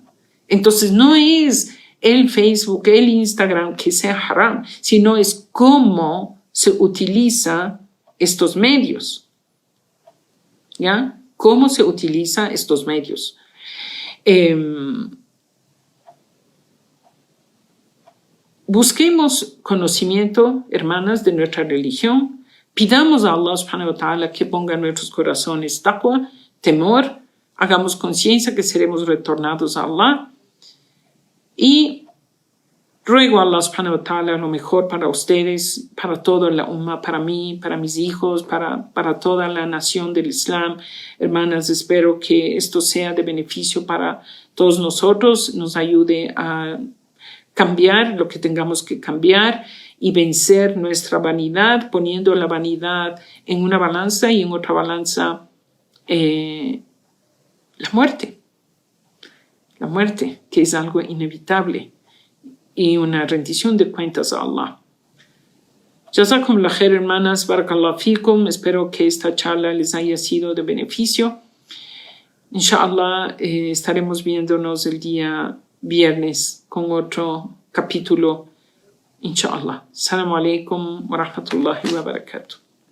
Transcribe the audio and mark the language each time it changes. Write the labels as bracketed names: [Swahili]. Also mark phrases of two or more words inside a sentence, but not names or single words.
[Spanish] Entonces no es el Facebook, el Instagram que sea haram, sino es cómo se utiliza estos medios. ¿Ya? ¿Cómo se utiliza estos medios? Busquemos conocimiento, hermanas, de nuestra religión. Pidamos a Allah [Arabic] سبحانه وتعالى [Spanish] que ponga en nuestros corazones taqwa, temor. Hagamos conciencia que seremos retornados a Allah. Y ruego a Allah [Arabic] سبحانه وتعالى [Spanish] lo mejor para ustedes, para toda la umma, para mí, para mis hijos, para toda la nación del Islam. Hermanas, espero que esto sea de beneficio para todos nosotros, nos ayude a cambiar lo que tengamos que cambiar y vencer nuestra vanidad, poniendo la vanidad en una balanza y en otra balanza la muerte, que es algo inevitable, y una rendición de cuentas a Allah. [Arabic] جزاكم الله خير, [Spanish] hermanas, [Arabic] بارك الله فيكم. [Spanish] Espero que esta charla les haya sido de beneficio. Inshallah, estaremos viéndonos el día viernes con otro capítulo. Inshallah. [Arabic] السلام عليكم ورحمة الله وبركاته.